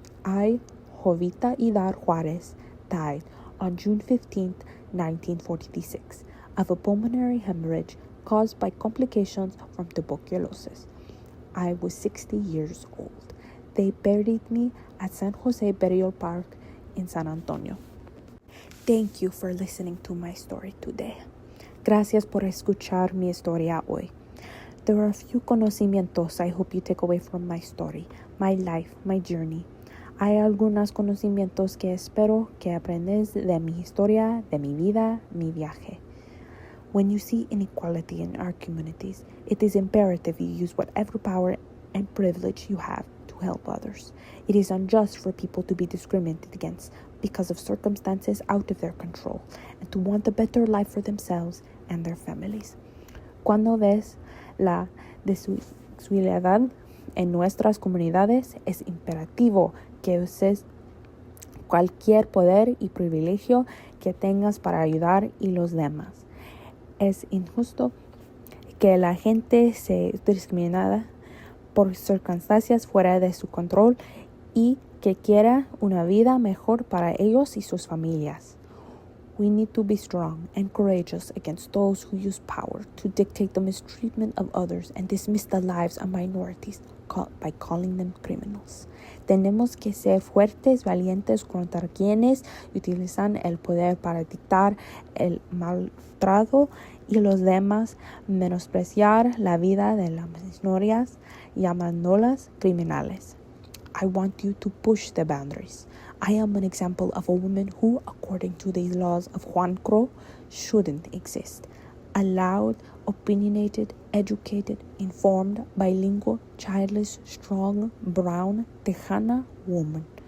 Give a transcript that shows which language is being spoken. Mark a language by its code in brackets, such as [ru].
[en] I, Jovita Idar Juarez, died on June 15, 1946, of a pulmonary hemorrhage caused by complications from tuberculosis. I was 60 years old. They buried me at San Jose Burial Park in San Antonio. Thank you for listening to my story today. [es] Gracias por escuchar mi historia hoy. [en] There are a few conocimientos I hope you take away from my story, my life, my journey. [es] Hay algunos conocimientos que espero que aprendes de mi historia, de mi vida, mi viaje. [en] When you see inequality in our communities, it is imperative you use whatever power and privilege you have to help others. It is unjust for people to be discriminated against because of circumstances out of their control and to want a better life for themselves and their families. [es] Cuando ves la desigualdad en nuestras comunidades, es imperativo que uses cualquier poder y privilegio que tengas para ayudar a los demás. Es injusto que la gente sea discriminada por circunstancias fuera de su control y que quiera una vida mejor para ellos y sus familias. [en] We need to be strong and courageous against those who use power to dictate the mistreatment of others and dismiss the lives of minorities by calling them criminals. [es] Tenemos que ser fuertes, valientes contra quienes utilizan el poder para dictar el maltrato y los demás, menospreciar la vida de las minorías, llamándolas criminales. [en] I want you to push the boundaries. I am an example of a woman who, according to the laws of Juan, shouldn't exist. A loud, opinionated, educated, informed, bilingual, childless, strong, brown, Tejana woman.